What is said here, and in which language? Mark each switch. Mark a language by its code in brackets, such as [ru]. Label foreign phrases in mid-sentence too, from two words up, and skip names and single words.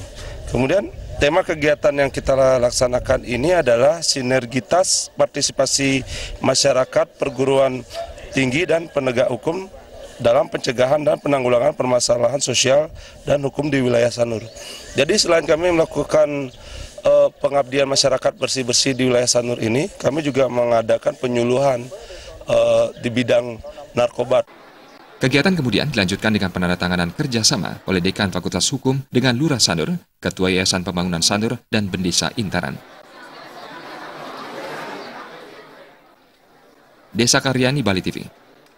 [id] Kemudian tema kegiatan yang kita laksanakan ini adalah sinergitas partisipasi masyarakat, perguruan tinggi dan penegak hukum dalam pencegahan dan penanggulangan permasalahan sosial dan hukum di wilayah Sanur. Jadi selain kami melakukan pengabdian masyarakat bersih-bersih di wilayah Sanur ini, kami juga mengadakan penyuluhan di bidang narkoba. Kegiatan kemudian dilanjutkan dengan penandatanganan kerjasama oleh Dekan Fakultas Hukum dengan Lurah Sanur, Ketua Yayasan Pembangunan Sanur, dan Bendesa Intaran. Desa Karyani, Bali TV.